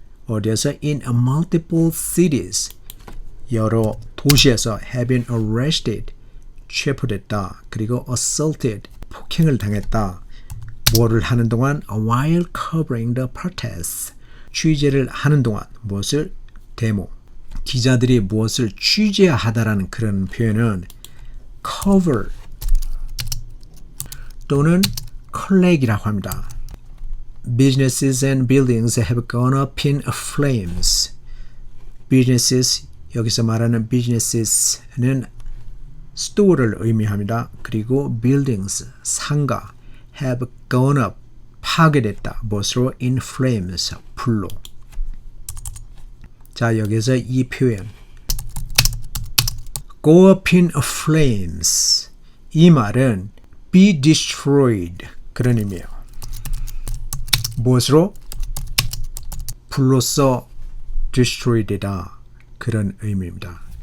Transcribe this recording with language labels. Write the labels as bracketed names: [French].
[English] 어디에서? In multiple cities. 여러 도시에서 have been arrested. [Korean] 체포됐다. 그리고 assaulted. 폭행을 당했다. 뭐를 하는 동안? [English] While covering the protests. [Korean] 취재를 하는 동안. 무엇을? 데모. 기자들이 무엇을 취재하다라는 그런 표현은 cover 또는 collect이라고 합니다. [English] Businesses and buildings have gone up in flames. [Korean] Businesses, 여기서 말하는 businesses는 스토어를 의미합니다. [English] 그리고 buildings, 상가, have gone up, 파괴됐다. [Korean] 무엇으로? [English] In flames, 불로. [Korean] 자, 여기서 이 표현 go up in flames. 이 말은 be destroyed 그런 의미예요. 무엇으로? 불로써 destroyed다 그런 의미입니다.